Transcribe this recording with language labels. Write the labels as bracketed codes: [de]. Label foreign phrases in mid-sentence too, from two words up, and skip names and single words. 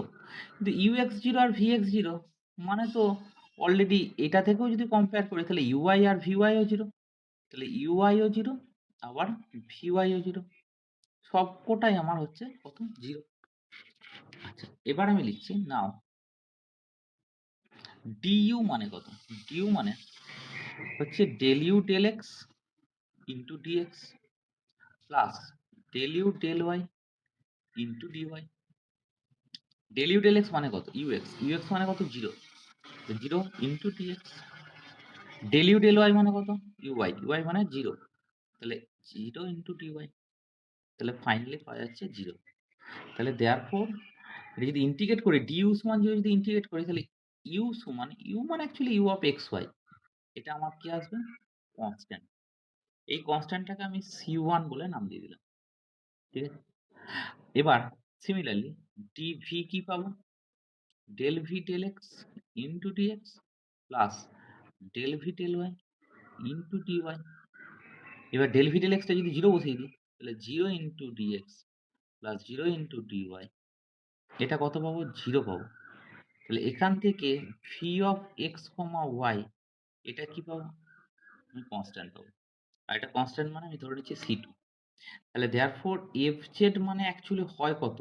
[bn] কিন্তু ux 0 আর vx 0 মানে তো অলরেডি এটা থেকেও যদি কম্পেয়ার করি তাহলে uy আর vy ও 0, তাহলে uy ও 0 আবার vy ও 0, সবকটাই আমার হচ্ছে কত 0। আচ্ছা, এবার আমি লিখছি নাও du মানে কত? [en] du [bn] মানে হচ্ছে [en] del u del x into dx plus del u del y into dy. del u del x [bn] মানে কত? ux, ux মানে কত? 0, 0 [en] into dx। del u del y [bn] মানে কত? uy, uy মানে 0, তাহলে 0 [en] into dy, [bn] তাহলে ফাইনালি পাওয়া যাচ্ছে 0। তাহলে দেয়ারফর এটা যদি ইন্টিগ্রেট করি du সমান 0 যদি ইন্টিগ্রেট করি তাহলে u সমান, u মানে অ্যাকচুয়ালি [en] u of x y, [bn] এটা আমার কি আসবে? কনস্ট্যান্ট। এই কনস্ট্যান্টটাকে আমি c1 বলে নাম দিয়ে দিলাম। ঠিক আছে? এবার সিমিলারলি dv কি পাবো? [en] del v del x into dx plus del v del y into dy. [bn] এবার [en] del v del x [bn] টা যদি 0 বসিয়ে দিই তাহলে 0 [en] into dx plus 0 into dy, [bn] এটা কত পাবো? 0 পাবো। তাহলে এখান থেকে [en] v of x, y [bn] এটা কি পাবো? আমি কনস্ট্যান্ট পাবো। আর এটা কনস্ট্যান্ট মানে আমি ধরে নিচ্ছি c2। তাহলে দেয়ারফর fz মানে অ্যাকচুয়ালি হয় কত?